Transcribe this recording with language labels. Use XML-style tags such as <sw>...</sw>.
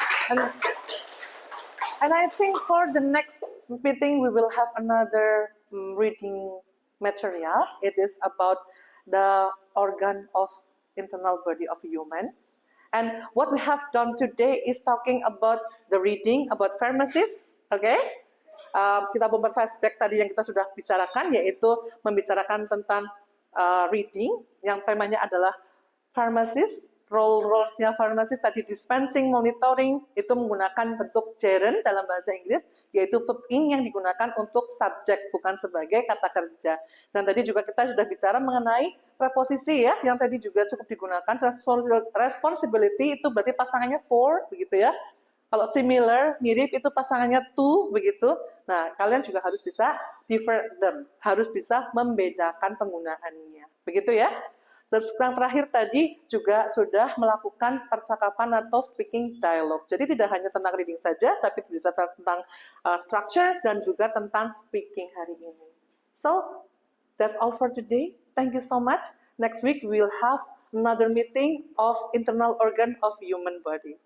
<en>And I think for the next meeting we will have another reading material. It is about the organ of internal body of human. And what we have done today is talking about the reading, about pharmacies, okay?</en> <id>Kita bumper flashback tadi yang kita sudah bicarakan, yaitu membicarakan tentang reading, yang temanya adalah pharmacies, roles-nya pharmacies tadi dispensing, monitoring, itu menggunakan bentuk gerund dalam bahasa Inggris, yaitu verb ing yang digunakan untuk subjek, bukan sebagai kata kerja. Dan tadi juga kita sudah bicara mengenai preposisi ya, yang tadi juga cukup digunakan. Responsibility itu berarti pasangannya for, begitu ya. Kalau similar, mirip, itu pasangannya to, begitu. Nah, kalian juga harus bisa</id> <en>differ them,</en> <id>harus bisa membedakan penggunaannya, begitu ya. Terus yang terakhir tadi juga sudah melakukan percakapan atau speaking dialogue. Jadi tidak hanya tentang reading saja, tapi bisa tentang structure dan juga tentang speaking hari ini.</id> <en>So, that's all for today. Thank you so much. Next week we will have another meeting of internal organ of human body.</en>